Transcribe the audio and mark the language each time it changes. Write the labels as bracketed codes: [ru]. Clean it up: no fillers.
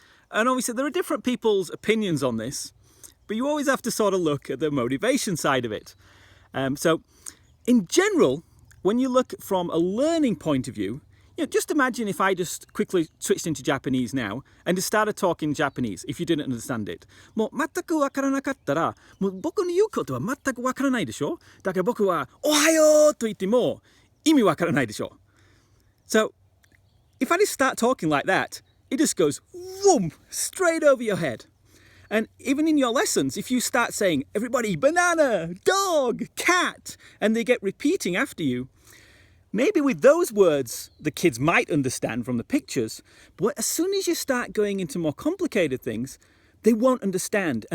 [en] And obviously there are different people's opinions on this, but you always have to sort of look at the motivation side of it. So in general, when you look from a learning point of view, just imagine if I just quickly switched into Japanese now and just started talking Japanese if you didn't understand it. [ja] もう全くわからなかったら、もう僕の言うことは全くわからないでしょ。だから僕はおはようと言っても意味わからないでしょ。 [en] So, if I just start talking like that, it just goes whoom, straight over your head. And even in your lessons, if you start saying, everybody, banana, dog, cat, and they get repeating after you, maybe with those words, the kids might understand from the pictures, but as soon as you start going into more complicated things, they won't understand.